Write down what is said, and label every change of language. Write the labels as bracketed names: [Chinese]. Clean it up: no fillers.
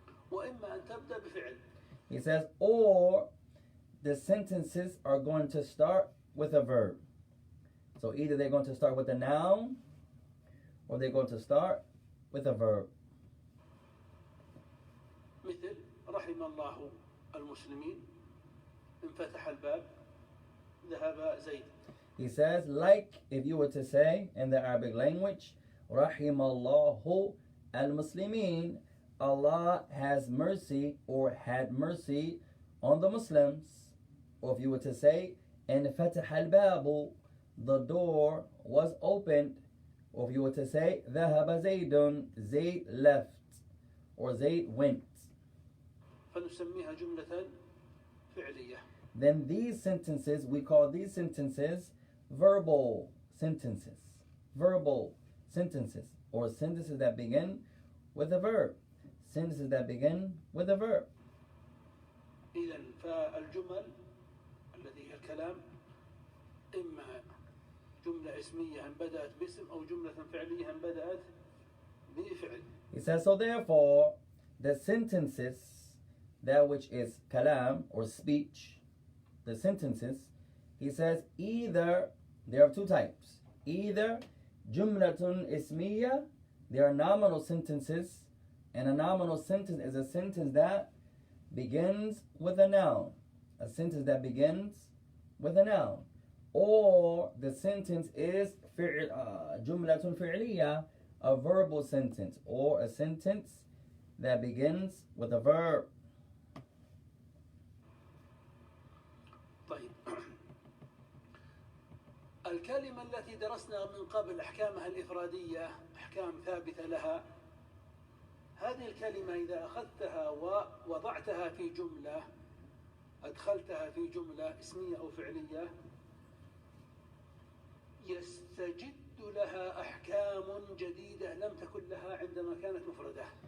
[Arabic] وإما أن تبدأ بفعل. [English] He says, or the sentences are going to start with a verb. So either they're going to start with a noun or they're going to start with a verb. [Arabic] مثل رحم الله المسلمين انفتح الباب ذهب زيد. [English] He says, like if you were to say in the Arabic language, [Arabic] رحم الله المسلمين, [English] Allah has mercy or had mercy on the Muslims. Or if you were to say, [Arabic] انفتح الباب, [English] the door was opened. Or if you were to say, [Arabic] ذهب زيد, [English] Zayd left, or Zayd went. [Arabic] فنسميها جملة فعلية. [English] Then these sentences, we call these sentences verbal sentences. Verbal sentences, or sentences that begin with a verb. Sentences that begin with a verb. [Arabic] إذن فالجمل الذي هي الكلام إما جملة اسمية بدأت باسم أو جملة فعلية بدأت بفعل. [English] He says, so therefore, the sentences, that which is kalam or speech, the sentences, he says either, there are two types. Either jumlatun ismiya, there are nominal sentences, and a nominal sentence is a sentence that begins with a noun. A sentence that begins with a noun. Or the sentence is jumlatun fi'liya, a verbal sentence, or a sentence that begins with a verb. [Arabic] طيب الكلمة التي درسنا من قبل أحكامها الإفرادية أحكام ثابتة لها، هذه الكلمة إذا أخذتها ووضعتها في جملة، أدخلتها في جملة اسمية أو فعلية، يستجد لها أحكام جديدة لم تكن لها عندما كانت مفردة.